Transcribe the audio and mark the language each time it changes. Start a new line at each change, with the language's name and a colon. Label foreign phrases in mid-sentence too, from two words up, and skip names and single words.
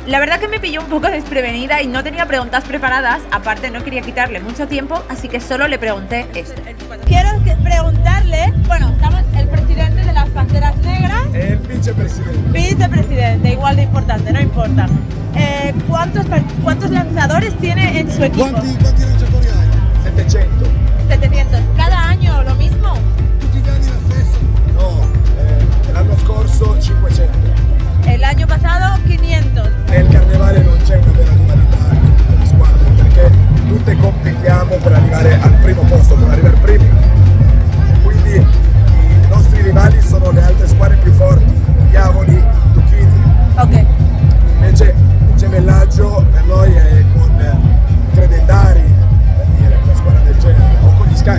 Spanish: La verdad que me pilló un poco desprevenida y no tenía preguntas preparadas, aparte no quería quitarle mucho tiempo, así que solo le pregunté esto. Quiero preguntarle, bueno, estamos el presidente de las Panteras Negras. El vicepresidente. Vicepresidente, igual de importante, no importa. ¿Cuántos lanzadores tiene en su equipo?
Italian: ¿Cuánti lanciatori hai? 700. 700.
Spanish: ¿Cada año lo mismo?
Italian: Tutti gli anni la stessa? No, l'anno scorso 500.
Spanish: El año pasado 500.
Italian: Nel carnevale non c'è una vera rivalità in tutte le squadre perché tutte competiamo per arrivare al primo posto, per arrivare primi. Quindi i nostri rivali sono le altre squadre più forti, i Diavoli, i Duchini. Ok. Invece il gemellaggio per noi è con i Credendari, per dire, una squadra del genere, o con gli Scacchi.